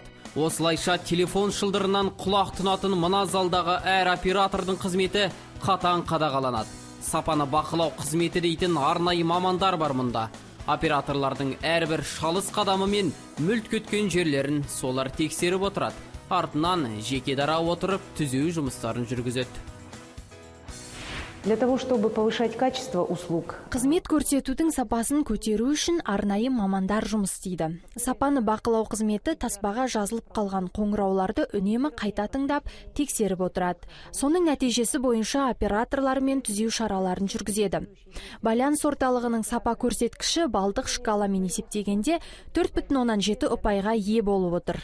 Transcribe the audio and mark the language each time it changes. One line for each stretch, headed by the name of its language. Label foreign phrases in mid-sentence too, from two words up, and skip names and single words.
Kazakh: Осылайша телефон шылдырынан құлақ тұнатын мына залдағы әр оператордың қызметі қатаң қадағаланады. Сапаны бақылау қызметі дейтін арнайы мамандар бар мұнда. Операторлардың әрбір шалыс қадамы мен мүлт кеткен жерлерін солар тексеріп отырады. Артынан жеке дара отырып түзеу жұмыстарын жүргізеді.
Russian: Для того, чтобы повышать качество услуг,
Kazakh: Қызмет көрсетудің сапасын көтеру үшін арнайы мамандар жұмыс істейді. Сапаны бақылау қызметі таспаға жазылып қалған қоңырауларды үнемі қайта тыңдап, тексеріп отырады. Соның нәтижесі бойынша операторлармен түзеу шараларын жүргізеді. Байланыс орталығының сапа көрсеткіші балдық шкаламен есептегенде 4,7 ұпайға ие болып отыр.